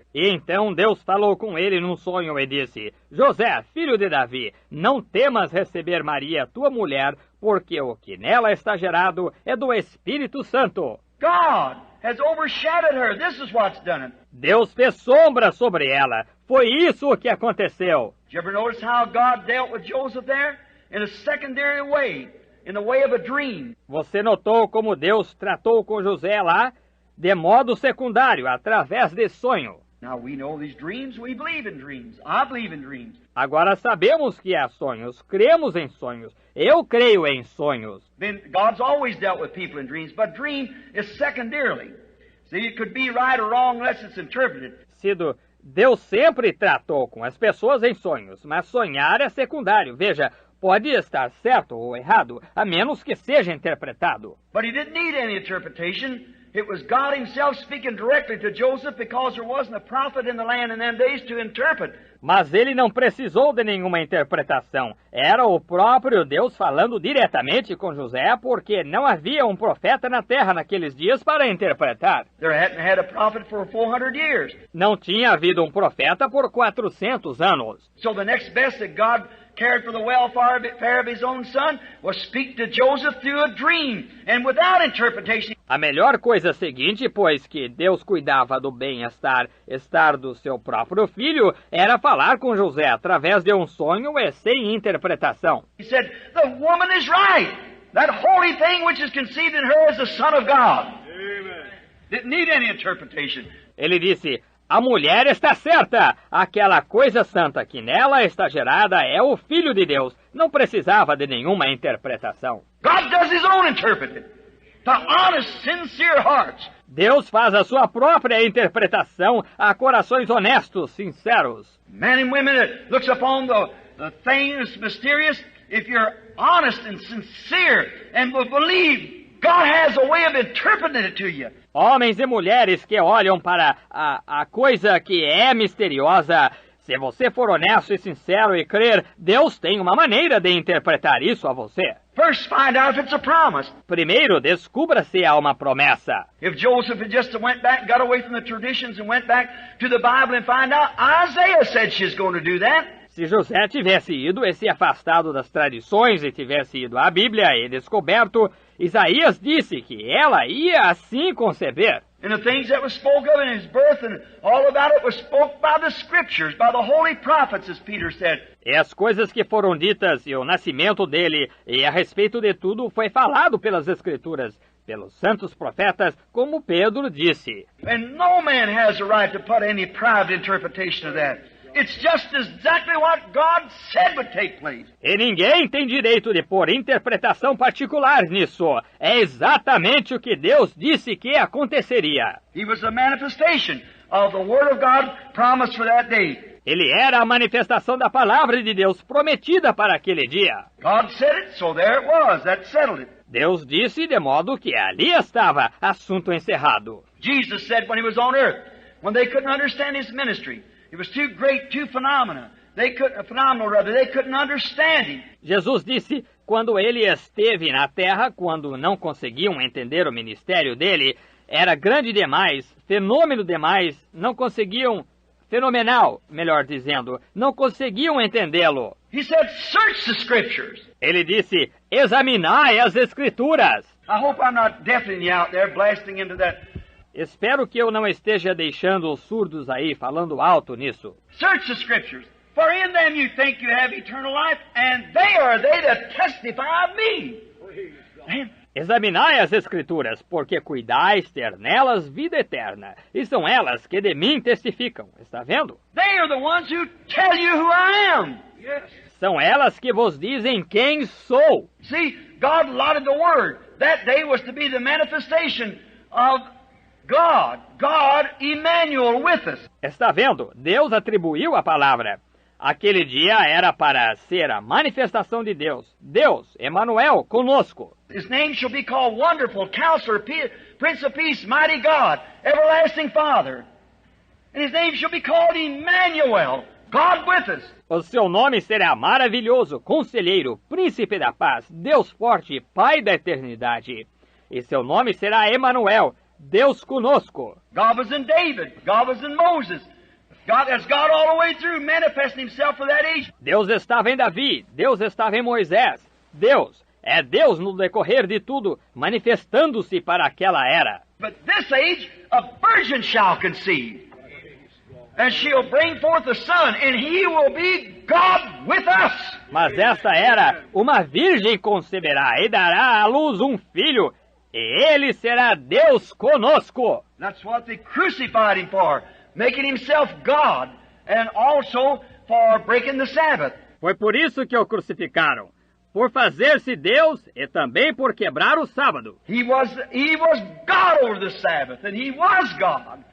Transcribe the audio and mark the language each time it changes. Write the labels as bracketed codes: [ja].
[pt] E então Deus falou com ele num sonho e disse: José, filho de Davi, não temas receber Maria, tua mulher, porque o que nela está gerado é do Espírito Santo. [en] God has overshadowed her. This is what's done it. [pt] Deus fez sombra sobre ela. Foi isso o que aconteceu. [en] Did you ever notice how God dealt with Joseph there? In a secondary way, in the way of a dream. [pt] Você notou como Deus tratou com José lá? De modo secundário, através de sonho. [en] Now we know these dreams, we believe in dreams. I believe in dreams. [pt] Agora sabemos que há sonhos, cremos em sonhos. Eu creio em sonhos. [en] Then God's always dealt with people in dreams, but dream is secondarily. See, it could be right or wrong unless it's interpreted. [pt] Sido, Deus sempre tratou com as pessoas em sonhos, mas sonhar é secundário. Veja, pode estar certo ou errado, a menos que seja interpretado. [en] But he didn't need any interpretation. It was God himself speaking directly to Joseph because there wasn't a prophet in the land in them days to interpret. [pt] Mas ele não precisou de nenhuma interpretação. Era o próprio Deus falando diretamente com José, porque não havia um profeta na terra naqueles dias para interpretar. [en] There hadn't had a prophet for 400 years. [pt] Não tinha havido um profeta por 400 anos. [en] So the next best that God cared for the welfare of his own son was speak to Joseph through a dream and without interpretation. [pt] A melhor coisa seguinte, pois que Deus cuidava do bem-estar do seu próprio filho, era falar com José através de um sonho e sem interpretação. [en] He said, the woman is right. That holy thing which is conceived in her is the Son of God. Amen. Didn't need any interpretation. [pt] Ele disse: a mulher está certa. Aquela coisa santa que nela está gerada é o Filho de Deus. Não precisava de nenhuma interpretação. [en] God does his own interpreting. To honest, sincere hearts. [pt] Deus faz a sua própria interpretação a corações honestos, sinceros. [en] Men and women that looks upon the things mysterious, if you're honest and sincere and will believe, God has a way of interpreting it to you. [pt] Homens e mulheres que olham para a coisa que é misteriosa, se você for honesto e sincero e crer, Deus tem uma maneira de interpretar isso a você. [en] First, find out if it's a promise. [pt] Primeiro, descubra se há uma promessa. [en] If Joseph had just went back, got away from the traditions and went back to the Bible and find out, Isaiah said she's going to do that. [pt] Se José tivesse ido e se afastado das tradições e tivesse ido à Bíblia e descoberto, Isaías disse que ela ia assim conceber. [en] And the things that was spoke of in his birth and all about it was spoke by the Scriptures, by the holy prophets, as Peter said. [pt] E as coisas que foram ditas e o nascimento dele e a respeito de tudo foi falado pelas Escrituras, pelos santos profetas, como Pedro disse. [en] And no man has a right to put any private interpretation of that. It's just exactly what God said would take place. [pt] E ninguém tem direito de pôr interpretação particular nisso. É exatamente o que Deus disse que aconteceria. [en] He was a manifestation of the Word of God promised for that day. [pt] Ele era a manifestação da palavra de Deus prometida para aquele dia. [en] God said it, so there it was. That settled it. [pt] Deus disse de modo que ali estava, assunto encerrado. [en] Jesus said when he was on earth, when they couldn't understand his ministry, it was too great, too phenomenal, they couldn't understand him. [pt] Jesus disse, quando ele esteve na terra, quando não conseguiam entender o ministério dele, era grande demais, fenômeno demais, não conseguiam, fenomenal, melhor dizendo, não conseguiam entendê-lo. [en] He said, search the scriptures. [pt] Ele disse, examinai as escrituras. [en] I hope I'm not deafening you out there, blasting into that. [pt] Espero que eu não esteja deixando os surdos aí falando alto nisso. [en] Search the scriptures, for in them you think you have eternal life, and they are they that testify of me. [pt] Examinai as escrituras, porque cuidais ter nelas vida eterna, e são elas que de mim testificam. Está vendo? [en] They are the ones who tell you who I am. [pt] São elas que vos dizem quem sou. [en] See, God allotted the Word. That day was to be the manifestation of God Emmanuel with us. [pt] Está vendo? Deus atribuiu a palavra. Aquele dia era para ser a manifestação de Deus. Deus, Emmanuel, conosco. [en] His name shall be called Wonderful, Counselor, Prince of Peace, Mighty God, Everlasting Father. And his name shall be called Emmanuel, God with us. [pt] O seu nome será Maravilhoso, Conselheiro, Príncipe da Paz, Deus Forte, Pai da Eternidade. E seu nome será Emmanuel, Deus conosco. [en] God was in David. God was in Moses. That's God all the way through, manifesting himself for that age. [pt] Deus estava em Davi, Deus estava em Moisés. Deus é Deus no decorrer de tudo, manifestando-se para aquela era. [en] But this age, a virgin shall conceive, and she'll bring forth a son, and he will be God with us. [pt] Mas esta era, uma virgem conceberá e dará à luz um filho, e ele será Deus conosco. [en] That's what they crucified him for, making himself God, and also for breaking the Sabbath. [pt] Foi por isso que o crucificaram, por fazer-se Deus e também por quebrar o sábado. [en] He was God over the Sabbath, and he was God.